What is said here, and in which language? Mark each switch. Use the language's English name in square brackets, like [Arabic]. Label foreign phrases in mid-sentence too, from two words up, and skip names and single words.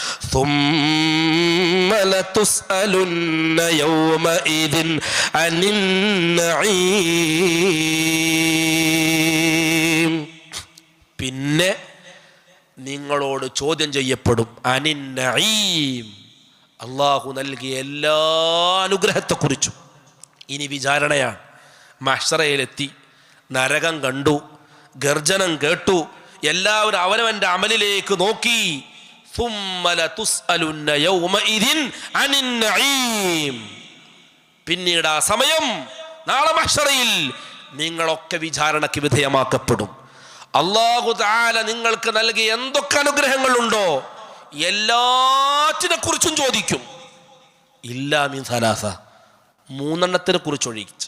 [Arabic] ثم لتسألن يومئذ عن النعيم. [Malayalam] പിന്നെ നിങ്ങളോട് ചോദ്യം ചെയ്യപ്പെടും [Arabic] عن النعيم, [Malayalam] അള്ളാഹു നൽകിയ എല്ലാ അനുഗ്രഹത്തെക്കുറിച്ചും. ഇനി വിചാരണയാണ്. മഹ്ശറയിലെത്തി, നരകം കണ്ടു, ഗർജനം കേട്ടു, എല്ലാവരും അവനവൻ്റെ അമലിലേക്ക് നോക്കി. [Arabic] ثُمَّ لَتُسْأَلُنَّ يَوْمَئِذٍ عَنِ النَّعِيمِ. [Malayalam] പിന്നീട് ആ സമയം നാളെ മഹ്ശറയിൽ നിങ്ങളൊക്കെ വിചാരണയ്ക്ക് വിധേയമാക്കപ്പെടും. [Arabic] الله تعالى [Malayalam] നിങ്ങൾക്ക് നൽകിയ എന്തൊക്കെ അനുഗ്രഹങ്ങളുണ്ടോ എല്ലാറ്റിനെ കുറിച്ചും ചോദിക്കും. [Arabic] إلا من ثلاثة, [Malayalam] മൂന്നെണ്ണത്തിനെ കുറിച്ച് ഒഴിച്ച്.